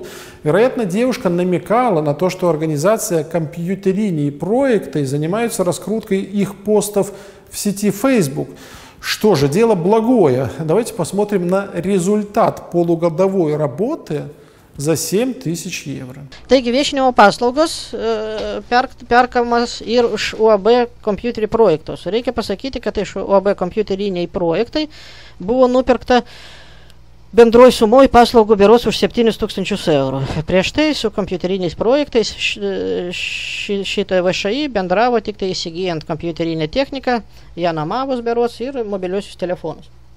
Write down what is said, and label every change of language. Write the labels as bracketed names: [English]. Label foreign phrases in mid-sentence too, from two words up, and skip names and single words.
[Russian] Вероятно, девушка намекала на то, что организация компьютерини проекты занимаются раскруткой их постов в сети Facebook. Что же, дело благое. Давайте посмотрим на результат полугодовой работы за 7000 евro. [Lithuanian] Taigi viešinimo paslaugos perkamas ir iš UAB kompiuterių projektos. Reikia pasakyti, kad iš UAB kompiuteriniai projektai buvo nupirkta bendroj sumoj paslaugų biuros už 7000 eurų. Prieš tai su kompiuteriniais projektais šitą VŠI bendravo tik tai įsigijant kompiuterinę techniką, ją namavus biuros ir mobiliuosius telefonus.